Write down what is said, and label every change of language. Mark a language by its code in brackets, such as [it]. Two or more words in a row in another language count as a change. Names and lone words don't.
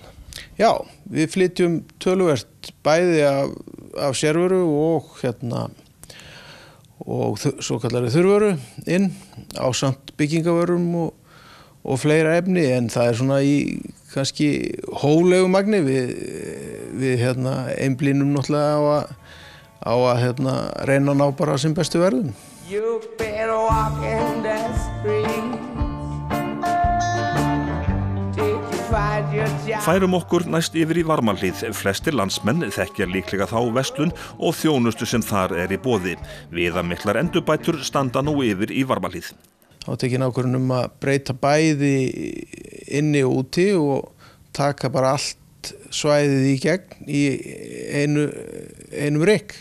[is] Já, við flytjum töluvert bæði af sérvöru og og svo kallari þurrvöru inn ásamt byggingavörum og fleira efni, en það er svona í kannski hóflegu magni við einblínum náttúrulega á að reyna að ná bara sem bestu verðum. [en] You've been walking the streets. [is] Færum okkur næst yfir í Varmahlíð. Flestir landsmenn þekkja líklega þá verslun og þjónustu sem þar er í boði. Viðamiklar endurbætur standa nú yfir í Varmahlíð. Þá tekin ákvörðun að breyta bæði inni og úti og taka bara allt svæðið í gegn í einum rykk.